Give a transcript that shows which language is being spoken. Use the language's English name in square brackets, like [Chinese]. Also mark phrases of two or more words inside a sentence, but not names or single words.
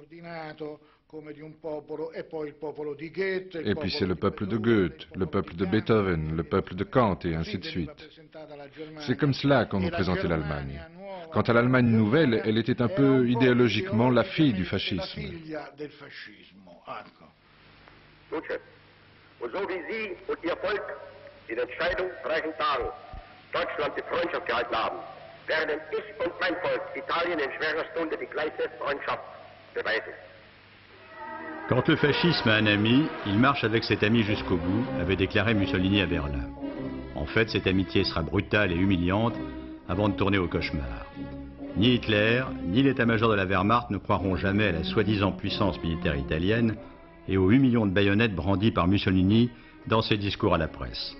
[French] Et puis c'est le peuple de Goethe, le peuple de Beethoven, le peuple de Kant et ainsi de suite. C'est comme cela qu'on nous présentait l'Allemagne. Quant à l'Allemagne nouvelle, elle était un peu idéologiquement la fille du fascisme. [German] Werden ich und mein Volk Italien in schwerer Stunde die gleiche Freundschaft beweisen. [French] Quand le fascisme a un ami, il marche avec cet ami jusqu'au bout, avait déclaré Mussolini à Berlin. En fait, cette amitié sera brutale et humiliante avant de tourner au cauchemar. Ni Hitler, ni l'état-major de la Wehrmacht ne croiront jamais à la soi-disant puissance militaire italienne et aux 8 millions de baïonnettes brandies par Mussolini dans ses discours à la presse.